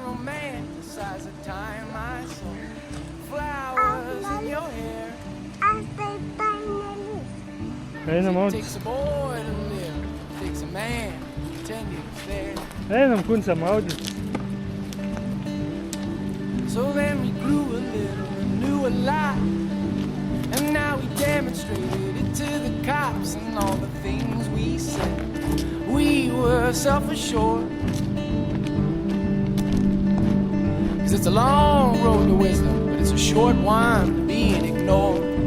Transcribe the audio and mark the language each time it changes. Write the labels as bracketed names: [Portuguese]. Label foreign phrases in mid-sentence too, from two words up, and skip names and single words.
[Lithuanian] Aš taip tai nelysiu. Einam maudytis. Einam kunce maudytis. [English] So then we grew a little and knew a lot. And now we demonstrated it to the cops and all the things we said. We were self-assured. 'Cause it's a long road to wisdom, but it's a short one to being ignored.